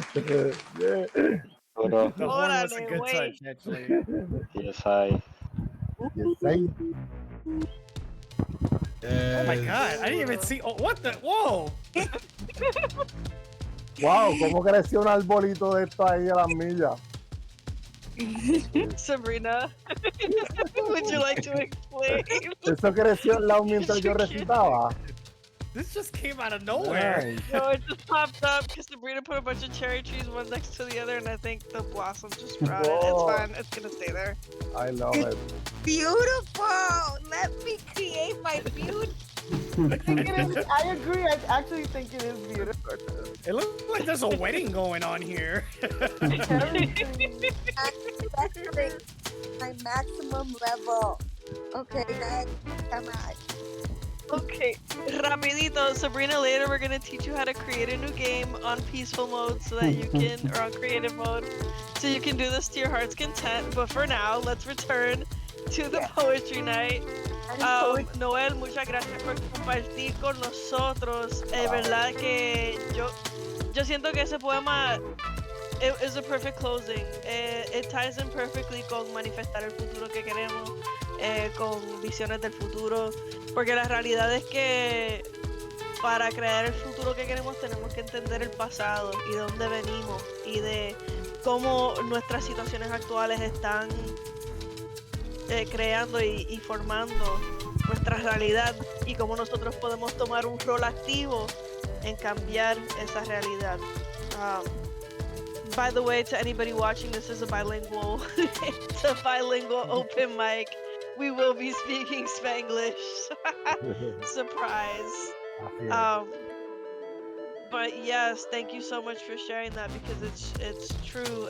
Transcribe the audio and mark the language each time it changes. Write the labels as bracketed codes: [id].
[en] The horn was a good touch, actually. Yes, I. Oh my god, I didn't even see. Oh, what the? Whoa! [es] Wow, ¿cómo creció un arbolito de esto ahí a las millas? [en] Sabrina, would you like to explain? [es] Eso creció al lado mientras yo recitaba. [en] This just came out of nowhere. Nice. No, it just popped up because Sabrina put a bunch of cherry trees one next to the other, and I think the blossom just sprouted. It's Whoa. fine. It's gonna stay there. I love it. Beautiful. Let me create my beauty. think it is. I agree. I actually think it is beautiful. It looks like there's a wedding going on here. Everything. That's my maximum level. Okay, next. Come on. Okay, rapidito, Sabrina, later we're gonna teach you how to create a new game on peaceful mode so that you can, or on creative mode, so you can do this to your heart's content. But for now, let's return to the poetry night. [es] Noel, muchas gracias por compartir con nosotros. Es verdad que yo siento que ese poema [en] is a perfect closing. It ties in perfectly [es] con manifestar el futuro que queremos, con visiones del futuro. Porque la realidad es que para crear el futuro que queremos tenemos que entender el pasado y de dónde venimos y de cómo nuestras situaciones actuales están creando y formando nuestra realidad y cómo nosotros podemos tomar un rol activo en cambiar esa realidad. [en] By the way, to anybody watching, this is a bilingual, it's a bilingual open mic. We will be speaking Spanglish. Surprise. But yes, thank you so much for sharing that because it's true.